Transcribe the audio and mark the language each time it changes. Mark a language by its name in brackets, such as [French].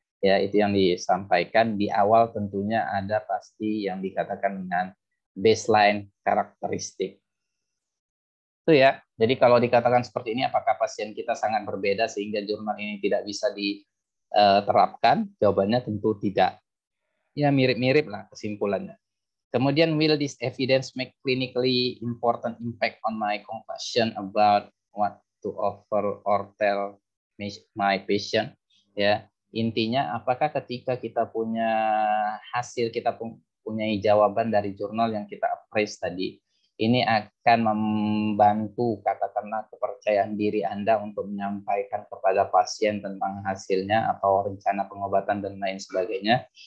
[Indonesian] Ya, itu yang disampaikan di awal tentunya ada pasti yang dikatakan dengan baseline karakteristik. Itu ya. Jadi kalau dikatakan seperti ini apakah pasien kita sangat berbeda sehingga jurnal ini tidak bisa diterapkan? Jawabannya tentu tidak. Ya mirip-mirip lah kesimpulannya. [English] Kemudian will this evidence make clinically important impact on my conclusion about what to offer or tell my patient? [Indonesian] Ya, intinya apakah ketika kita punya hasil, kita punya jawaban dari jurnal yang kita appraise tadi, ini akan membantu katakanlah kepercayaan diri Anda untuk menyampaikan kepada pasien tentang hasilnya atau rencana pengobatan dan lain sebagainya.